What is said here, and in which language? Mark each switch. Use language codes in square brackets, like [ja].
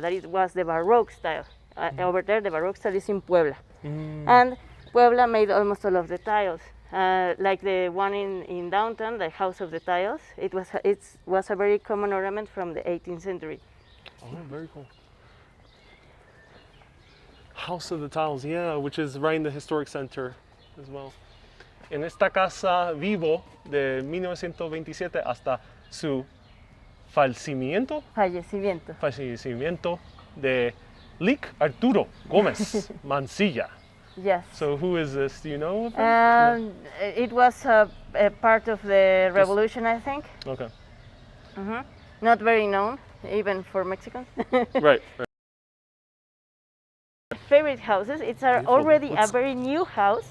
[en] That it was the Baroque style. Over there, the Baroque style is in Puebla, and Puebla made almost all of the tiles. Like the one in downtown, the House of the Tiles. It was a very common ornament from the 18th century. Oh, very cool. House of the Tiles, yeah, which is right in the historic center as well. [es] En esta casa vivo de 1927 hasta su fallecimiento de Lic Arturo Gómez Mancilla. [en] Yes. So who is this? Do you know of him? It was a part of the revolution, I think. Okay. Not very known, even for Mexicans. Right. Favorite houses. It's already a very new house.